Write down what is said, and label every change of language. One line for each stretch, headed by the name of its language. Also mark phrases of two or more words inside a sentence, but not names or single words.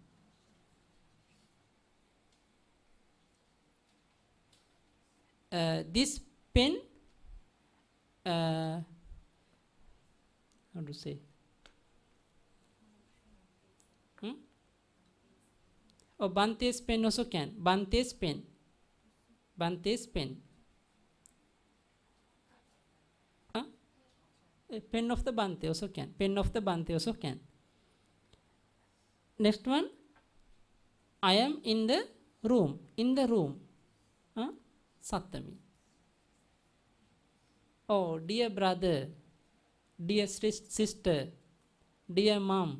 English: This pen, how to say? Oh, Bante's pen also can. Bante's pen. Bante's pen. Pen of the Bante also can. Pen of the Bante also can. Next one, I am in the room. In the room. Sattami. Oh, dear brother, dear sister, dear mom.